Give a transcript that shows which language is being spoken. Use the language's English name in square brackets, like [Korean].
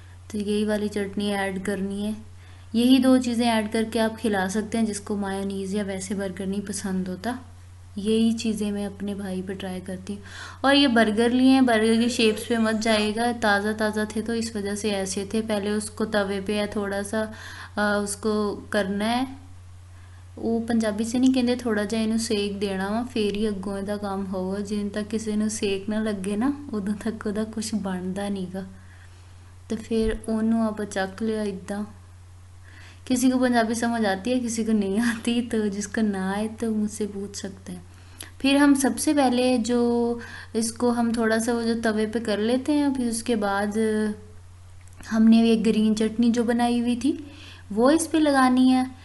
[Hindi] तो यही वाली चटनी ऐड करनी है। यही दो चीज़ें ऐड करके आप खिला सकते हैं जिसको मायोनीज़ या वैसे बर्गर नहीं पसंद होता। यही चीज़ें मैं अपने भाई पे ट्राई करती हूँ। और ये बर्गर लिए हैं, बर्गर की शेप्स पे मत जाएगा, ताज़ा ताज़ा थे तो इस वजह से ऐसे थे। पहले उसको तवे पे या थोड़ा सा उसको करना है। [Punjabi] ਉਹ ਪੰਜਾਬੀ 'ਚ ਨਹੀਂ ਕਹਿੰਦੇ ਥੋੜਾ ਜਿਹਾ ਇਹਨੂੰ ਸੇਕ ਦੇਣਾ ਵਾ ਫੇਰ ਹੀ ਅੱਗੋਂ ਇਹਦਾ ਕੰਮ ਹੋਊਗਾ। ਜਿੰਨ ਤੱਕ ਕਿਸੇ ਨੂੰ ਸੇਕ ਨਾ ਲੱਗੇ ਨਾ ਉਦੋਂ ਤੱਕ ਉਹਦਾ ਕੁਝ ਬਣਦਾ ਨਹੀਂਗਾ। तो फिर ओनू आप चख लिया इदा। [Hindi] किसी को पंजाबी समझ आती है, किसी को नहीं आती, तो जिसको ना आए तो मुझसे पूछ सकते हैं। फिर हम सबसे पहले जो इसको हम थोड़ा सा वो जो तवे पे कर लेते हैं, फिर उसके बाद हमने एक ग्रीन चटनी जो बनाई हुई थी वो इस पे लगानी है।